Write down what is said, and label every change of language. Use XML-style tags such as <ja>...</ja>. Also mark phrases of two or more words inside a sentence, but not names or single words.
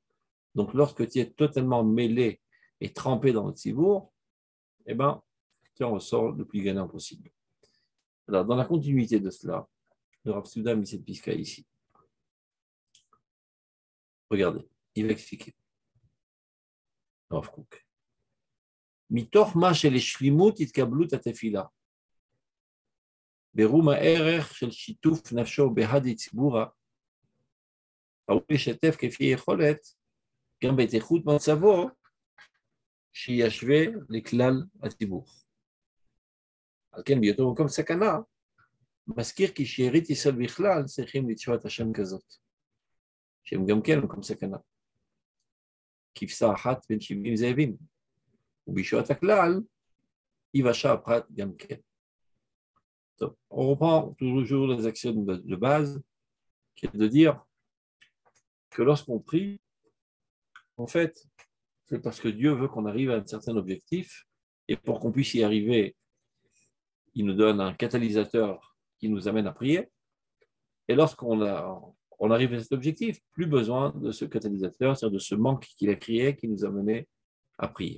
<fr>Donc lorsque tu es totalement mêlé et trempé dans le tzibour, eh ben, tu en ressors le plus gagnant possible. Alors dans la continuité de cela, le Rav Souda a mis cette pisca ici. Regardez, il va expliquer. Rav Kook.</fr> <he>מתוך מה שלשלימות התקבלות התפילה. ברום הערך של שיתוף נפשו בהדי ציבורה, ראוי לשתף כפי יכולת גם בהתאיכות מצבו שישווה לכלל הציבור. על כן בהיותו במקום סכנה, מזכיר כי שארית ישראל בכלל צריכים לתשועת השם כזאת, שהם גם כן במקום סכנה. כבשה אחת בין 70 זאבים. ובישועת הכלל, יבשה הפרט גם כן.</he> <fr>Donc, on reprend toujours les axiomes de base, qui est de dire que lorsqu'on prie, en fait, c'est parce que Dieu veut qu'on arrive à un certain objectif, et pour qu'on puisse y arriver, il nous donne un catalyseur qui nous amène à prier, et lorsqu'on arrive à cet objectif, plus besoin de ce catalyseur, c'est-à-dire de ce manque qu'il a créé, qui nous a mené à prier.</fr>